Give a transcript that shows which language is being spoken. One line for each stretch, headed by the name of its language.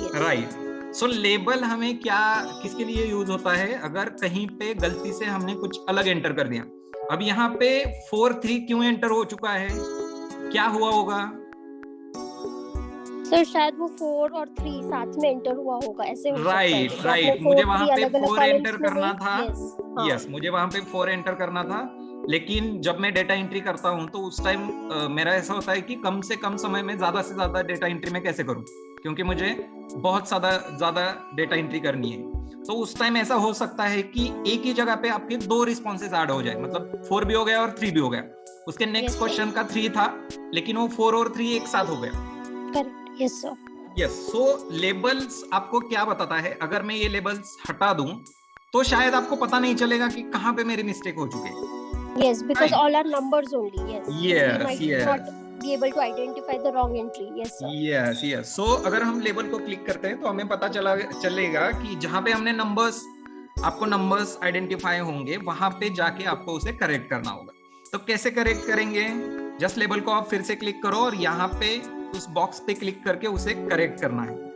English: Yes.
Hindi: Right. सो label हमें किसके लिए यूज होता है? अगर कहीं पे गलती से हमने कुछ अलग एंटर कर दिया. अब यहाँ पे 4 3 क्यों एंटर हो चुका है? क्या हुआ होगा? सर शायद वो 4 और 3 साथ में एंटर हुआ होगा, ऐसे हो सकता है. राइट, मुझे वहां पे 4 एंटर करना था. हाँ. यस, मुझे वहां पे 4 एंटर करना था, लेकिन जब मैं डेटा एंट्री करता हूं तो उस टाइम मेरा ऐसा होता है कि कम से कम समय में ज्यादा से ज्यादा डेटा एंट्री में कैसे करूं, क्योंकि मुझे बहुत ज्यादा डेटा एंट्री करनी है. तो उस टाइम ऐसा हो सकता है कि एक ही जगह पे आपके 2 रिस्पॉन्सेज ऐड हो जाए, मतलब 4 भी हो गया और 3 भी हो गया. उसके नेक्स्ट क्वेश्चन का 3 था, लेकिन वो 4 और 3 एक साथ हो गया. करेक्ट. Yes sir. यस. सो लेबल्स आपको क्या बताता है? अगर मैं ये लेबल्स हटा दूं तो शायद आपको पता नहीं चलेगा कि कहाँ पे मेरी मिस्टेक हो चुकी है.
English: Yes, because all are numbers only. Yes. Yes, We might yes. not be able to identify the wrong entry. Yes, sir. Yes.
Hindi: So अगर हम लेबल को क्लिक करते हैं तो हमें पता चलेगा कि जहाँ पे हमने आपको नंबर्स आइडेंटिफाई होंगे, वहां पे जाके आपको उसे करेक्ट करना होगा. तो कैसे करेक्ट करेंगे? जस्ट लेबल को आप फिर से क्लिक करो और यहाँ पे उस बॉक्स पे क्लिक करके उसे करेक्ट करना है.